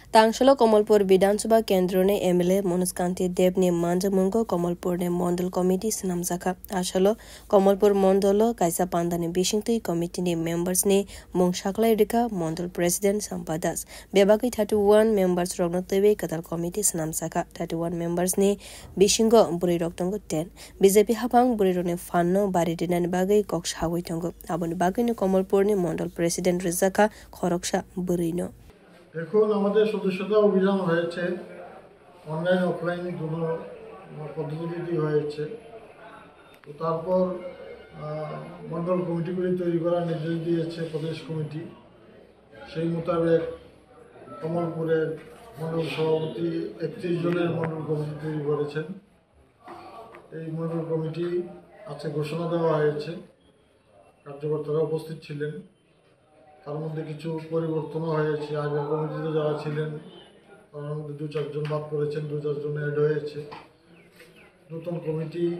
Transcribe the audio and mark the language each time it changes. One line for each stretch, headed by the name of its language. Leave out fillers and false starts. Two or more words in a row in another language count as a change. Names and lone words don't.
Kok Borok: तांगशलो कमलपुर विधानसभा केंद्र ने एमएलए मनोज कांति देव ने मांजमुंगो कमलपुर ने मंडल कमिटी सनामजाखा आशलो कमलपुर मंडल कायसा पांदाने बिशिंगतै कमिटी ने मेंबर्स ने मुंगशाखलाय रिका मंडल प्रेसिडेंट संपा दास बेबागै 31 मेंबर्स रगनो तैबे कदाल कमिटी सनामजाखा 31 मेंबर्स ने बिशिंगो बुरै रक्तंगो 10 बीजेपी हाफांग बुरै रने फाननो बारि दिनानि बागै कक्ष हावै तंगो आबनि बागैनो कमलपुर ने मंडल प्रेसिडेंट रिजाखा खरकसा बुरैनो
Bangla: এখন আমাদের সদস্যতা অভিযান হয়েছে অনলাইন অফলাইন দুটো পদ্ধতিতে হয়েছে তো তারপর মন্ডল কমিটিগুলি তৈরি করার নির্দেশ দিয়েছে প্রদেশ কমিটি সেই মোতাবেক কমলপুরের মন্ডল সভাপতি 31 জনের মন্ডল কমিটি তৈরি করেছেন এই মন্ডল কমিটি আজকে ঘোষণা দেওয়া হয়েছে কার্যকর্তারা উপস্থিত ছিলেন তার মধ্যে কিছু পরিবর্তনও হয়েছে আগের কমিটিতে যারা ছিলেন তার মধ্যে 2-4 জন বাদ পড়েছেন 2-4 জন অ্যাড হয়েছে নতুন কমিটি